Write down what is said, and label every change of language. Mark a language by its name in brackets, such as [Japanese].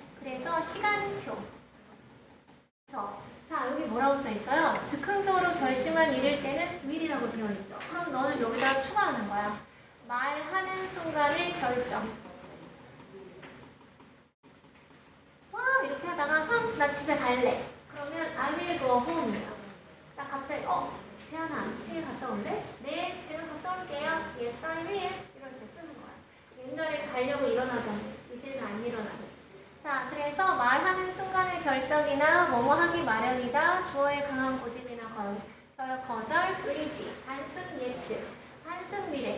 [Korean] 그래서 시간표. 그렇죠? 자, 여기 뭐라고 써 있어요? 즉흥적으로 결심한 일일 때는 will이라고 되어 있죠. 그럼 너는 여기다 추가하는 거야. 말하는 순간의 결정. 와, 이렇게 하다가 나 집에 갈래. [English] 그러면 I will go home이에요. [Korean] 나 갑자기 재현아 2층에 갔다 올래? 네, 지금 갔다 올게요. Yes, I will. 이럴 때 쓰는 거야. 옛날에 가려고 일어나던 이제는 안 일어나는. 자, 그래서 말하는 순간의 결정이나 뭐뭐 하기 마련이다. 주어의 강한 고집이나 거절, 의지, 단순 예측, 단순 미래.